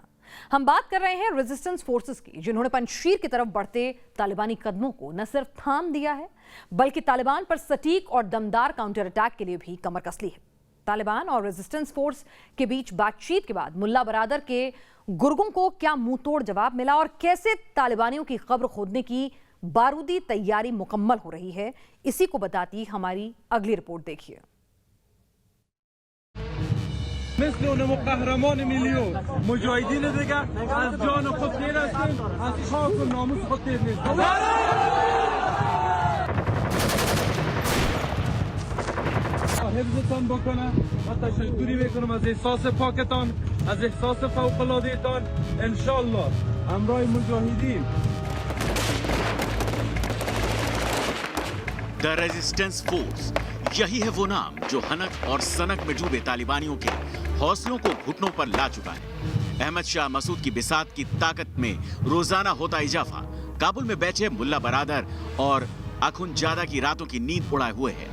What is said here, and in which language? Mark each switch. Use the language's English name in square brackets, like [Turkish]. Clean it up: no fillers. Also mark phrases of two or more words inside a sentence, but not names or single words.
[Hindi] हम बात कर रहे हैं [English] resistance forces [Hindi] की, जिन्होंने पंजशीर की तरफ बढ़ते तालिबानी कदमों को न सिर्फ थाम दिया है बल्कि तालिबान पर सटीक और दमदार [English] counter attack [Hindi] के लिए भी कमर कस ली है। तालिबान और [English] resistance force [Hindi] के बीच बातचीत के बाद मुल्ला बरादर के गुर्गों को क्या मुंह तोड़ जवाब मिला और कैसे तालिबानियों की कब्र खोदने की बारूदी तैयारी मुकम्मल हो रही है, इसी को बताती हमारी अगली रिपोर्ट देखिए। [Persian] مثل اونم قهرمان میلیون مجاهدین دیگه از جان خود دیر هستیم، از خاک و ناموس خود دیر نیستیم. حفظتان بکنم و تشکری میکنم از احساس پاکتان، از احساس فوق‌العاده‌تان. انشالله همراه مجاهدین. [Hindi] द रेजिस्टेंस फोर्स, यही है वो नाम जो हनक और सनक में डूबे तालिबानियों के हौसलों को घुटनों पर ला चुका है। अहमद शाह मसूद की बिसात की ताकत में रोजाना होता इजाफा काबुल में बैठे मुल्ला बरादर और अखुनजादा की रातों की नींद उड़ाए हुए है।